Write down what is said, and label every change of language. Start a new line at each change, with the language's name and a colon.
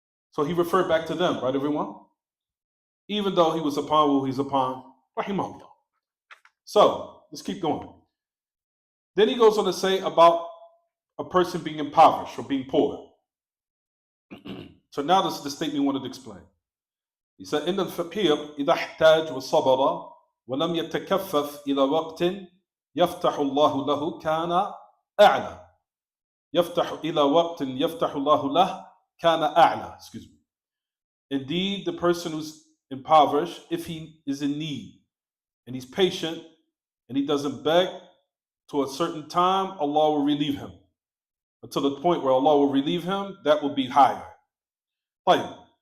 English: So he referred back to them, right, everyone? Even though he was upon who he's upon, rahimahullah. So let's keep going. Then he goes on to say about a person being impoverished or being poor. So now this is the statement he wanted to explain. He said,
Arabic: إن الفقير إذا احتاج وصبر ولم يتكفف إلى وقت يفتح الله له كان أعلى. يفتح إلى وقت يفتح الله له كان أعلى.
English: Excuse me. Indeed, the person who's impoverished, if he is in need and he's patient and he doesn't beg to a certain time, Allah will relieve him. Until the point where Allah will relieve him, that will be higher. Right.